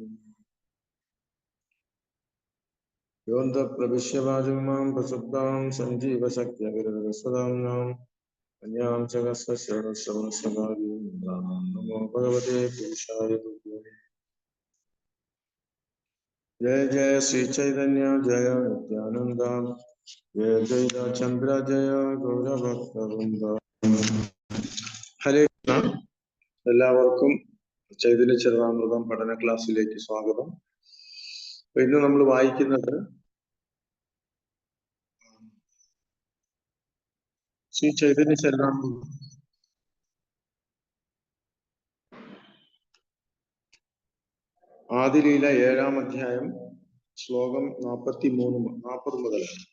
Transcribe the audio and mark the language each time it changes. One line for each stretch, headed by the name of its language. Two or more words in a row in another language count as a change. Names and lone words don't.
Sanskrit: योऽन्तः प्रविश्य वाचं मां प्रसुप्तां सञ्जीवशक्त्यविरसदाम्नाम् अन्यां जगत्सश्रवणश्रवणश्रवादीनां नमो भगवते पुरुषाय तुभ्यम्। जय जय श्री चैतन्य जय नित्यानंद जय जय चंद्र जय गौरभक्तवृंद।
Malayalam: ഹരേ കൃഷ്ണ. എല്ലാവർക്കും ചൈതന്യ ചരിതാമൃതം പഠന ക്ലാസ്സിലേക്ക് സ്വാഗതം. ഇന്ന് നമ്മൾ വായിക്കുന്നത് ശ്രീ ചൈതന്യ ചരിതാമൃതം ആദിലീല 7-ാം അധ്യായം ശ്ലോകം 40 മുതൽ.